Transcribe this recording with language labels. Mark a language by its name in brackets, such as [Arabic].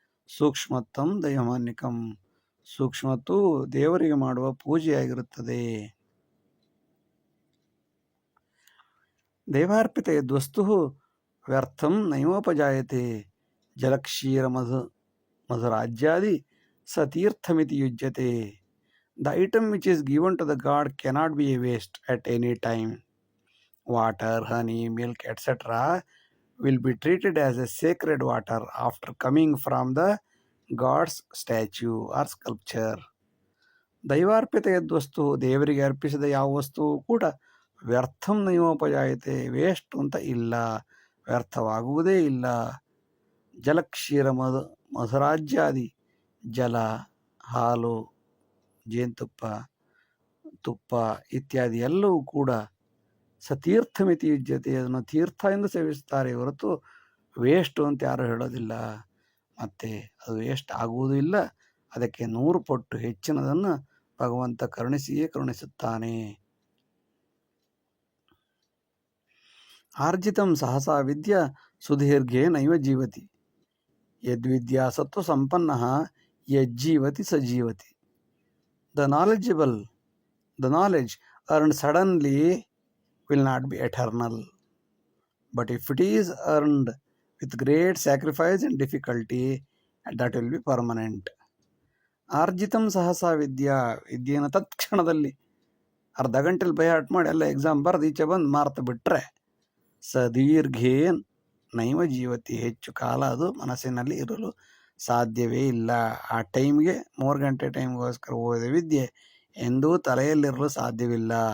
[Sanskrit] ಸೂಕ್ಷ್ಮತ್ವಂ ದೈವಮಾನ್ಯಕಂ, [Kannada] ಸೂಕ್ಷ್ಮತ್ತು ದೇವರಿಗೆ ಮಾಡುವ ಪೂಜೆಯಾಗಿರುತ್ತದೆ. [Sanskrit] ದೇವಾರ್ಪಿತ ಯದ್ವಸ್ತು ವ್ಯರ್ಥಂ ನೈವೋಪಜಾಯತೆ, ಜಲಕ್ಷೀರ ಮಧುರಾಜ್ಯಾದಿ ಸತೀರ್ಥಮಿತಿ ಯುಜ್ಯತೆ. [English] The item which is given to the god cannot be a waste at any time. Water, honey, milk, etc. will be treated as a sacred water after coming from the god's statue or sculpture. [Sanskrit] ದೈವಾರ್ಪಿತ ಯದ್ವಸ್ತು, [Kannada] ದೇವರಿಗೆ ಅರ್ಪಿಸಿದ ಯಾವ ವಸ್ತುವು ಕೂಡ [Sanskrit] ವ್ಯರ್ಥಂ ನೈವೋಪಜಾಯತೆ, [Kannada] waste ಅಂತ ಇಲ್ಲ, ವ್ಯರ್ಥವಾಗುವುದೇ ಇಲ್ಲ. [Sanskrit] ಜಲಕ್ಷೀರ ಮಧುರಾಜ್ಯಾದಿ, [Kannada] ಜಲ, ಹಾಲು, ಜೇನುತುಪ್ಪ, ತುಪ್ಪ ಇತ್ಯಾದಿ ಎಲ್ಲವೂ ಕೂಡ [Sanskrit] ಸತೀರ್ಥಮಿತಿ ಯುಜ್ಯತೆ, [Kannada] ಅದನ್ನು ತೀರ್ಥ ಎಂದು ಸೇವಿಸುತ್ತಾರೆ ಹೊರತು ವೇಸ್ಟು ಅಂತ ಯಾರು ಹೇಳೋದಿಲ್ಲ. ಮತ್ತು ಅದು ವೇಸ್ಟ್ ಆಗುವುದೂ ಇಲ್ಲ, ಅದಕ್ಕೆ 100 ಪಟ್ಟು ಹೆಚ್ಚಿನದನ್ನು ಭಗವಂತ ಕರುಣಿಸಿಯೇ ಕರುಣಿಸುತ್ತಾನೆ. [Sanskrit] ಆರ್ಜಿತಂ ಸಹಸಾ ವಿದ್ಯಾ ಸುದೀರ್ಘೇ ನೈವ ಜೀವತಿ, ಯದ್ವಿದ್ಯಾ ಸತ್ವ ಸಂಪನ್ನ ಯಜ್ಜೀವತಿ ಸಜೀವತಿ. [English] The knowledge earned suddenly will not be eternal, but if it is earned with great sacrifice and difficulty, that will be permanent. [Sanskrit] ಆರ್ಜಿತಂ ಸಹಸಾ ವಿದ್ಯಾ, [Kannada] ವಿದ್ಯೆಯನ್ನು ತತ್ಕ್ಷಣದಲ್ಲಿ ಅರ್ಧ ಗಂಟೆಲಿ ಬೈಹಾಟ್ ಮಾಡಿ ಎಲ್ಲ ಎಕ್ಸಾಮ್ ಬರೆದು ಈಚೆ ಬಂದು ಮಾರ್ತು ಬಿಟ್ಟರೆ [Sanskrit] ಸದೀರ್ಘೇನ್ ನೈವ ಜೀವತಿ, [Kannada] ಹೆಚ್ಚು ಕಾಲ ಅದು ಮನಸ್ಸಿನಲ್ಲಿ ಇರಲು ಸಾಧ್ಯವೇ ಇಲ್ಲ. ಆ ಟೈಮ್ಗೆ 3 ಗಂಟೆ ಟೈಮ್ಗೋಸ್ಕರ ಓದಿದ ವಿದ್ಯೆ ಎಂದೂ ತಲೆಯಲ್ಲಿರಲು ಸಾಧ್ಯವಿಲ್ಲ.